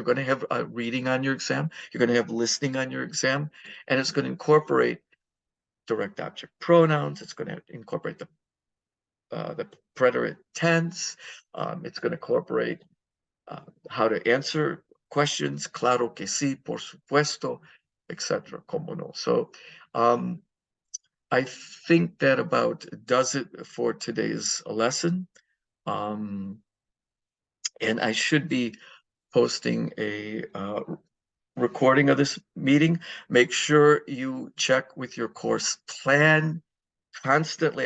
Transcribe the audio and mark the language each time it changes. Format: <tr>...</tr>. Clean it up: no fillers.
<en>You're going to have a reading on your exam. You're going to have listening on your exam, and it's going to incorporate direct object pronouns. It's going to incorporate the preterite tense. It's going to incorporate how to answer questions.</en> <es>Claro que sí, por supuesto, etc. Como no.</es> <en>So I think that about does it for today's lesson. And I should be posting a recording of this meeting. Make sure you check with your course plan constantly.</en>